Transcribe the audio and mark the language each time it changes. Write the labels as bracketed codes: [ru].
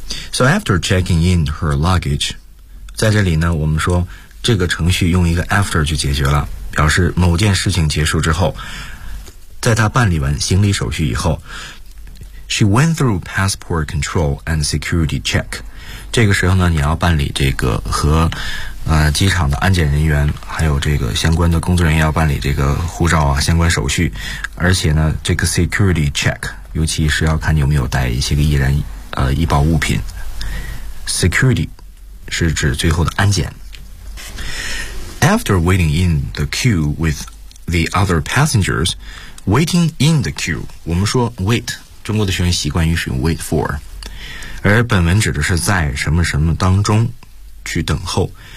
[en] So after checking in her luggage, [zh] 在这里呢，我们说这个程序用一个 after 就解决了，表示某件事情结束之后，在她办理完行李手续以后。 [en] She went through passport control and security check. [zh] 这个时候呢，你要办理这个和机场的安检人员还有这个相关的工作人员要办理这个护照啊相关手续，而且呢，这个 security check 尤其是要看你有没有带一些个易燃易爆物品。 Security 是指最后的安检。 [en] After waiting in the queue with the other passengers, waiting in the queue, [zh] 我们说 [en] wait. [zh] 中国的学员习惯于使用 wait for， 而本文指的是在什么什么当中去等候。